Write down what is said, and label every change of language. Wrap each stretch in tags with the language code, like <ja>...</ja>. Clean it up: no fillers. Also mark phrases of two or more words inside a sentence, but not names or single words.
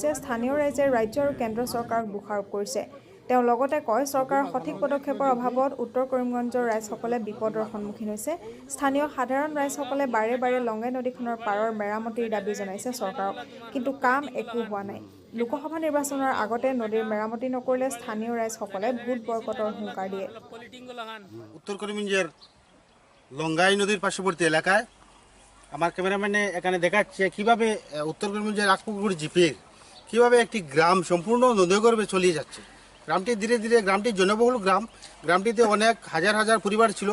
<as>স্থানীয় ৰাইজে ৰাজ্য আৰু কেন্দ্ৰ চৰকাৰক দোষাৰোপ কৰিছে। তেওঁ লগতে কয়, চৰকাৰৰ সঠিক পদক্ষেপৰ অভাৱত উত্তৰ কৰিমগঞ্জৰ ৰাইজসকলে বিপদৰ সন্মুখীন হৈছে। স্থানীয় সাধাৰণ ৰাইজসকলে বাৰে বাৰে লংগাই নদীখনৰ পাৰৰ মেৰামতিৰ দাবী জনাইছে চৰকাৰক, কিন্তু কাম একো হোৱা নাই। লোকসভা নিৰ্বাচনৰ আগতে নদীৰ মেৰামতি নকৰিলে স্থানীয় ৰাইজসকলে ভোট বয়কটৰ হুংকাৰ দিয়ে।</as> <bn>উত্তর করিমগঞ্জের লংগাই নদীর পার্শ্ববর্তী এলাকায় আমার ক্যামেরাম্যানে এখানে দেখাচ্ছে কিভাবে উত্তর করিমগঞ্জের আকপুকুর জিপির কিভাবে একটি গ্রাম সম্পূর্ণ নদীগর্ভে চলিয়ে যাচ্ছে। গ্রামটি ধীরে ধীরে গ্রামটি জনবহুল গ্রামটিতে অনেক হাজার হাজার পরিবার ছিল।</bn>